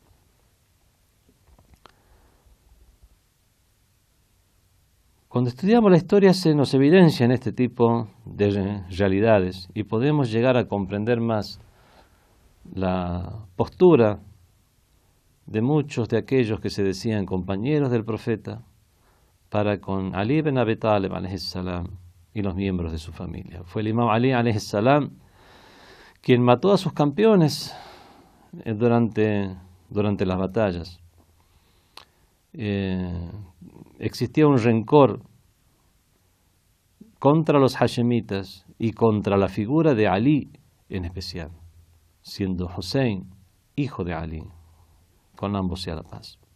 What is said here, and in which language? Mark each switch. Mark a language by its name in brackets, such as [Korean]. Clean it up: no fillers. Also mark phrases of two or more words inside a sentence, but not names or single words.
[Spanish] Cuando estudiamos la historia se nos evidencia en este tipo de realidades y podemos llegar a comprender más la postura de muchos de aquellos que se decían compañeros del profeta para con Ali ibn Abi Talib [Arabic] عليه السلام [Spanish] y los miembros de su familia. Fue el imam Ali [Arabic] عليه السلام [Spanish] quien mató a sus campeones durante las batallas. Existía un rencor contra los hashemitas y contra la figura de Ali en especial, siendo Hussein hijo de Ali, con ambos sea la paz.